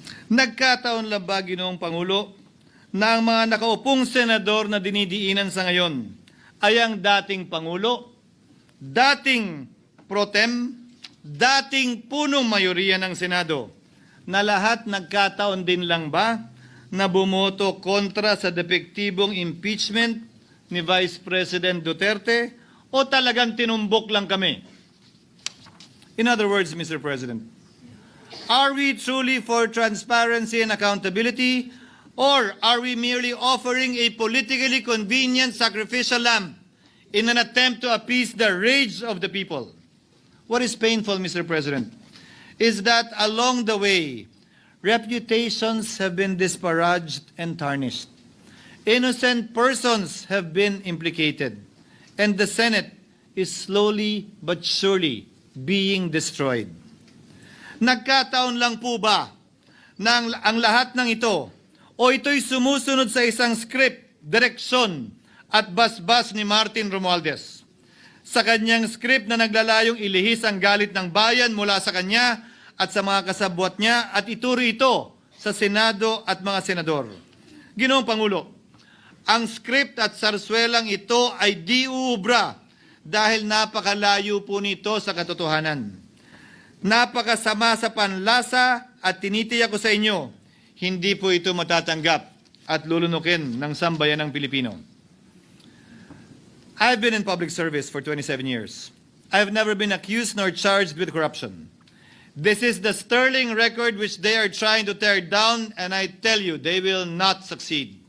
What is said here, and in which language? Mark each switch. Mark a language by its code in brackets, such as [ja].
[tl] Nagkataon lang ba, Ginoong Pangulo, na ang mga nakaupong senador na dinidiinan sa ngayon ay ang dating Pangulo, dating pro tem, dating punong mayoriya ng Senado, na lahat nagkataon din lang ba na bumoto kontra sa depektibong impeachment ni Vice President Duterte o talagang tinumbok lang kami? [en] In other words, Mr. President, are we truly for transparency and accountability, or are we merely offering a politically convenient sacrificial lamb in an attempt to appease the rage of the people? What is painful, Mr. President, is that along the way, reputations have been disparaged and tarnished. Innocent persons have been implicated, and the Senate is slowly but surely being destroyed. [tl] Nagkataon lang po ba na ang lahat ng ito o ito'y sumusunod sa isang script, direksyon at basbas ni Martin Romualdez? sa kanyang script na naglalayong ilihis ang galit ng bayan mula sa kanya at sa mga kasabwat niya at ituro ito sa Senado at mga senador. Ginoong Pangulo, ang script at sarswelang ito ay di uubra dahil napakalayo po nito sa katotohanan. Napakasama sa panlasa at tinitiyak ko sa inyo, hindi po ito matatanggap at lulunukin ng sambayanang Pilipino. [en] I've been in public service for 27 years. I've never been accused nor charged with corruption. This is the sterling record which they are trying to tear down, and I tell you, they will not succeed.